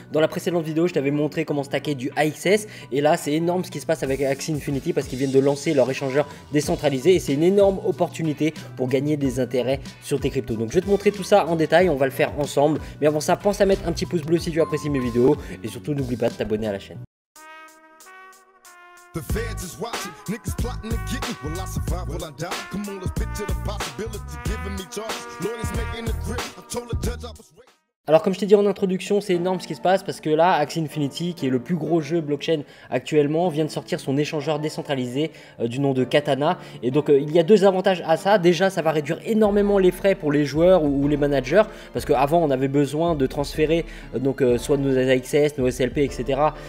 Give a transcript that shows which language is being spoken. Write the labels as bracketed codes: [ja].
[fr] Dans la précédente vidéo, je t'avais montré comment stacker du AXS et là, c'est énorme ce qui se passe avec Axie Infinity parce qu'ils viennent de lancer leur échangeur décentralisé et c'est une énorme opportunité pour gagner des intérêts sur tes cryptos. Donc, je vais te montrer tout ça en détail, on va le faire ensemble. Mais avant ça, pense à mettre un petit pouce bleu si tu apprécies mes vidéos et surtout, n'oublie pas de t'abonner à la chaîne. [en] The feds is watching, niggas plotting to get me. Will I survive? Will I die? Come on, let's picture the possibility. Giving me charges, lawyers making a grip. I told the judge I was ready. [fr] Alors comme je t'ai dit en introduction, c'est énorme ce qui se passe parce que là, Axie Infinity, qui est le plus gros jeu blockchain actuellement, vient de sortir son échangeur décentralisé du nom de Katana. Et donc il y a deux avantages à ça. Déjà, ça va réduire énormément les frais pour les joueurs ou les managers parce qu'avant, on avait besoin de transférer soit nos AXS, nos SLP, etc.